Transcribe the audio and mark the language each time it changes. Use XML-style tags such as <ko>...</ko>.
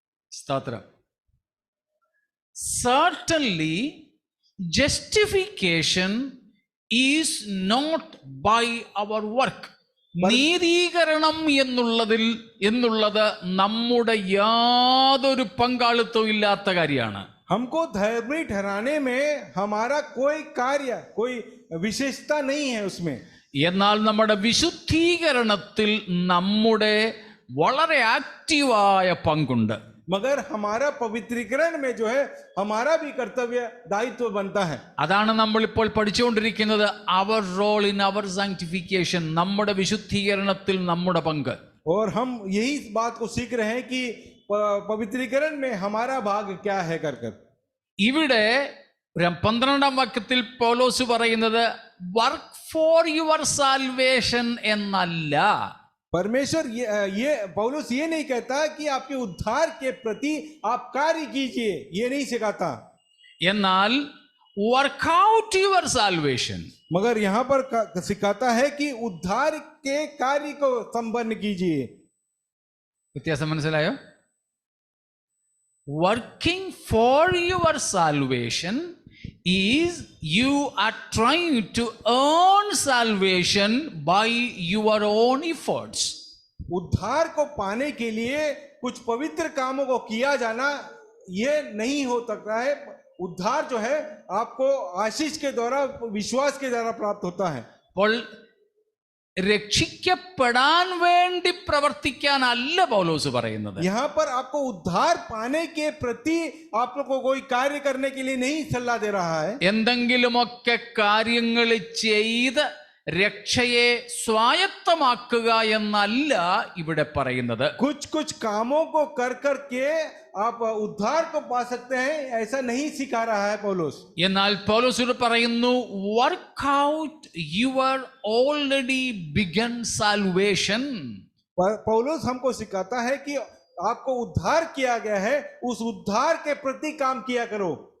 <ml>സ്തോത്രം.</ml> <en>Certainly, justification is not by our work.</en> <ml>നീതീകരണം എന്നുള്ളത് നമ്മുടെ യാതൊരു പങ്കാളിത്തവും ഇല്ലാത്ത കാര്യമാണ്.</ml> <hi>हमको धर्मी ठहराने में हमारा कोई कार्य, कोई विशेषता नहीं है उसमें.</hi> <ml>എന്നാൽ നമ്മുടെ വിശുദ്ധീകരണത്തിൽ നമ്മുടെ വളരെ ആക്റ്റീവായ പങ്കുണ്ട്.</ml> <hi>मगर हमारा पवित्रीकरण में जो है हमारा भी कर्तव्य दायित्व बनता है.</hi> <ml>അതാണ് നമ്മൾ ഇപ്പോൾ പഠിച്ചുകൊണ്ടിരിക്കുന്നത്.</ml> <en>our role in our sanctification,</en> <ml>നമ്മുടെ വിശുദ്ധീകരണത്തിൽ നമ്മുടെ പങ്ക്.</ml> <hi>और हम यही बात को सीख रहे हैं कि पवित्रीकरण में हमारा भाग क्या है कर.</hi> <ml>ഇവിടെ 12-ാം വാക്യത്തിൽ പൗലോസ് പറയുന്നത്</ml> <en>work for your salvation</en> <ml>എന്നല്ല.</ml> <hi>परमेश्वर ये पौलुस ये नहीं कहता कि आपके उद्धार के प्रति आप कार्य कीजिए, ये नहीं सिखाता.</hi> <ml>എന്നാൽ</ml> <en>work out your salvation,</en> <hi>मगर यहाँ पर सिखाता है कि उद्धार के कार्य को संपन्न कीजिए.</hi> <ml>വ്യത്യാസം മനസ്സിലായോ?</ml> <en>Working for your salvation is you are trying to earn salvation by your own efforts.</en> <hi>उद्धार को पाने के लिए कुछ पवित्र कामों को किया जाना ये नहीं हो सकता है। उद्धार जो है आपको आशीष के द्वारा, विश्वास के द्वारा प्राप्त होता है।</hi> <ml>അപ്പോൾ രക്ഷിക്കപ്പെടാൻ വേണ്ടി പ്രവർത്തിക്കാനല്ല പൗലോസ് പറയുന്നത്.</ml> <hi>यहाँ पर आपको उद्धार पाने के प्रति आप लोग को कोई कार्य करने के लिए नहीं सलाह दे रहा है।</hi> <ml>എന്തെങ്കിലുമൊക്കെ കാര്യങ്ങൾ ചെയ്ത് രക്ഷയെ സ്വായത്തമാക്കുക എന്നല്ല ഇവിടെ പറയുന്നത്.</ml> <hi>कुछ कुछ कामों को कर करके आप उद्धार को पा सकते हैं, ऐसा नहीं सिखा रहा है पौलुस।</hi> <ml>എന്നാൽ പൗലോസ് ഇവിടെ പറയുന്നു,</ml> <en>Work out your already begun salvation.</en> <hi>पौलुस हमको सिखाता है कि आपको उद्धार किया गया है, उस उद्धार के प्रति काम किया करो।</hi>